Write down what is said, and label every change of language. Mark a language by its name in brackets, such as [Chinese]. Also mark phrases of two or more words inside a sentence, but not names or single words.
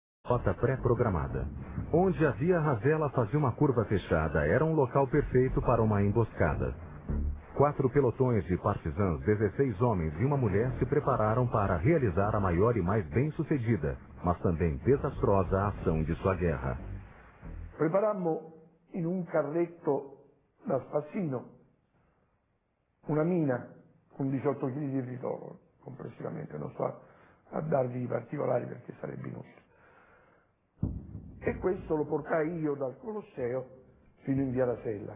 [Portuguese] rota pré-programada. Onde havia razela fazia uma curva fechada, era um local perfeito para uma emboscada. 4 pelotões de partisãs, 16 homens e uma mulher se prepararam para realizar a maior e mais bem-sucedida, mas também desastrosa ação de sua guerra. [Italian] Preparammo in un carretto da spazzino una mina con 18 kg di ritoro complessivamente, non sto a darvi i particolari perché sarebbe inutile. E questo lo portai io dal Colosseo fino in via Rasella.